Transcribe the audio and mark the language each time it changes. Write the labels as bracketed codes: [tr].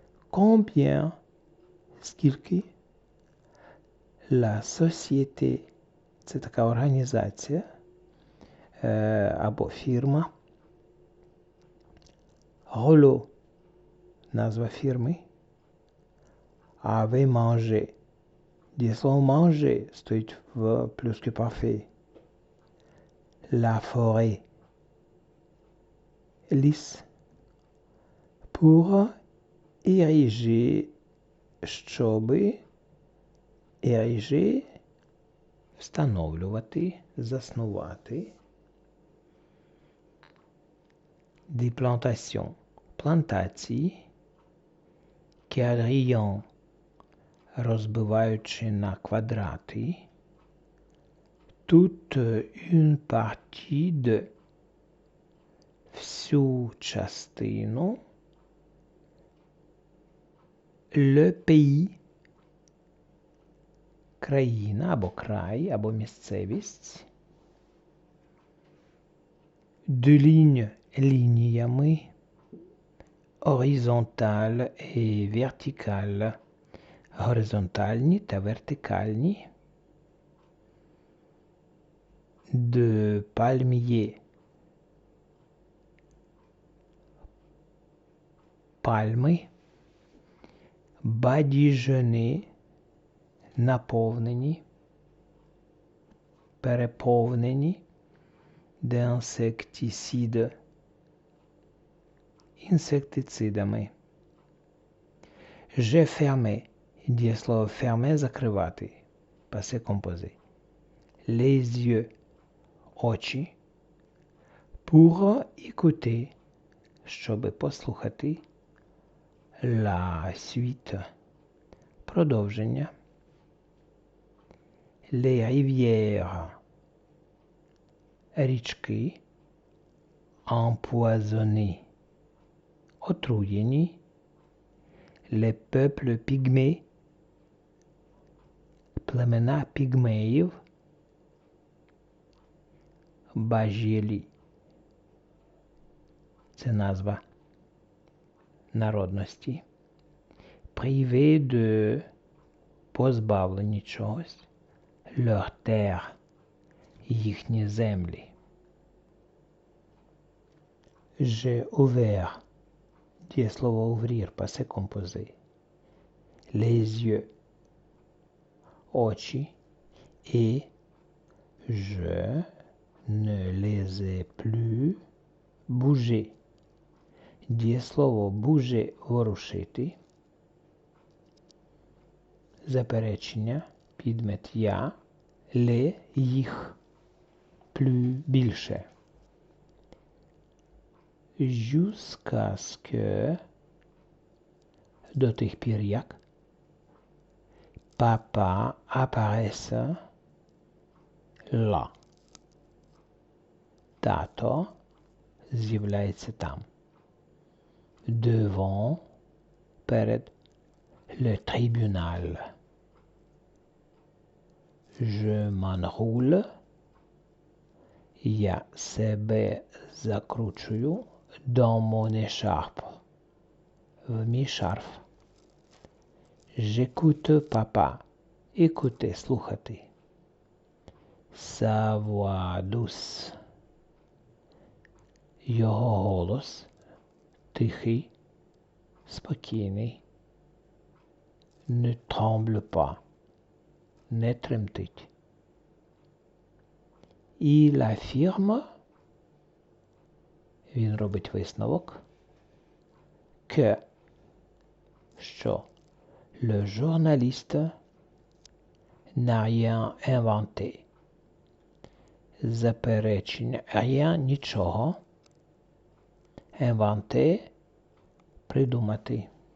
[fr] Combien, [uk] скільки, [fr] la société, [uk] це така організація або фірма. Rollo, назва фірми. [fr] Avait mangé. [uk] Дієслово manger стоїть в plus que parfait. [fr] La forêt. [uk] Ліс. [fr] Pour ériger, [uk] щоби ériger, встановлювати, заснувати. [fr] Des plantations. [uk] Плантації. Quadrillon, розбиваючи на квадрати. [fr] Toute une partie de, [uk] всю частину. [fr] Le pays, [uk] країна або край, або місцевість. [fr] De lignes, [uk] лініями. Horizontal і vertical, горизонтальні та вертикальні. [fr] De palmier, [uk] пальми. Badigeonner, наповнені, переповнені. [fr] D'insecticide, [uk] інсектицидами. [fr] J'ai fermé, [uk] дієслово fermer, закривати, passé composé. [fr] Les yeux, [uk] очі. [fr] Pour écouter, [uk] щоби послухати. [fr] La suite, [uk] продовження. [fr] Les rivières, річки. Empoisonnées, [uk] отруєні. [fr] Les peuples pygmées, [uk] племена пігмеїв. Бажєлі, це назва народності. [fr] Privé de, [uk] позбавлені чогось. [fr] Leur terre, [uk] їхні землі. [fr] J'ai ouvert, дієслово ouvrir, passé composé. Les yeux, [uk] очі. [fr] Et je ne les ai plus bougés. [uk] Дієслово bouger, ворушити. Заперечення, підмет я. Les, їх. Plus, більше. [fr] Jusqu'à ce que, [uk] до тих пір як, [fr] papa apparaisse là. [uk] Тато з'являється там. [fr] Devant, [uk] перед, [fr] le tribunal. Je m'enroule, [uk] я себе закручую [fr] dans mon écharpe, [uk] в мій шарф. [fr] J'écoute papa, écouter, [uk] слухати. [fr] Sa voix douce, [uk] його голос, тихий, спокійний. [fr] Ne tremble pas, [uk] не тремтить. [fr] Il affirme, [uk] він робить висновок, [fr] que, що le journaliste n'a rien inventé. [uk] Заперечення, rien, нічого. Inventé, придумати.